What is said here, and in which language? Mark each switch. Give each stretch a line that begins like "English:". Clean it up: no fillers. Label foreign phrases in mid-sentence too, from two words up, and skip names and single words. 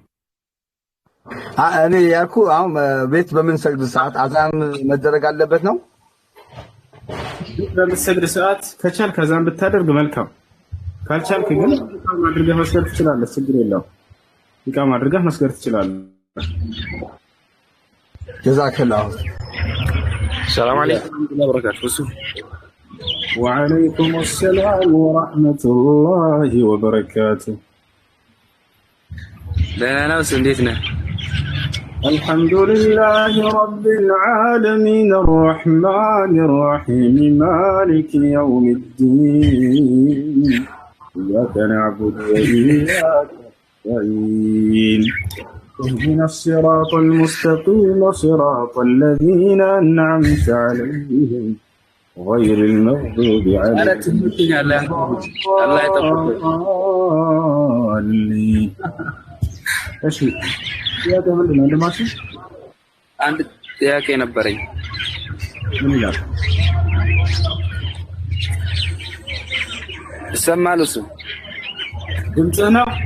Amharic: እኔ ያልኩ አሁን ቤት በምንሰግድ ሰዓት አዛን መደረግ አለበት ነው። በምንሰግድ ሰዓት ከቻልክ አዛን ብታደርግ መልካም፣ ካልቻልክ ግን ኢቃማ አድርገህ መስገድ ትችላለህ። ችግር የለውም። ኢቃማ አድርገህ መስገድ ትችላለህ። ጀዛከላሁ።
Arabic: السلام عليكم ورحمة الله وبركاته. وعليكم السلام ورحمة الله وبركاته.
Amharic: ደህና ነህ? እንዴት ነህ?
Arabic: الحمد لله رب العالمين الرحمن الرحيم مالك يوم الدين إياك نعبد وإياك نستعين اهدنا الصراط المستقيم صراط الذين أنعمت عليهم غير المغضوب عليهم الله يتقبل
Amharic: እሺ ጥያቄ ምንድን ነው? እንደማችሁ አንድ ጥያቄ ነበረኝ። ምን ይላል? ይሰማል? እሱ ድምጽ ነው?